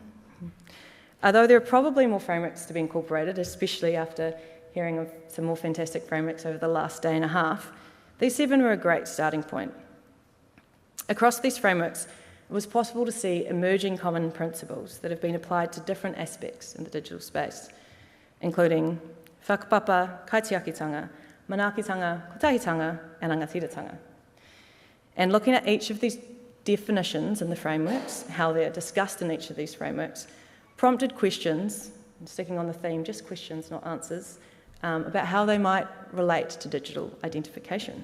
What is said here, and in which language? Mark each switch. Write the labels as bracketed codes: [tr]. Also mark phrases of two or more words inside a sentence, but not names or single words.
[en] Although there are probably more frameworks to be incorporated, especially after hearing of some more fantastic frameworks over the last day and a half, these 7 were a great starting point. Across these frameworks, it was possible to see emerging common principles that have been applied to different aspects in the digital space, including [mi] whakapapa, kaitiakitanga, manaakitanga, kotahitanga, [en] and angatiratanga. And looking at each of these definitions in the frameworks, how they're discussed in each of these frameworks, prompted questions, sticking on the theme, just questions, not answers, about how they might relate to digital identification.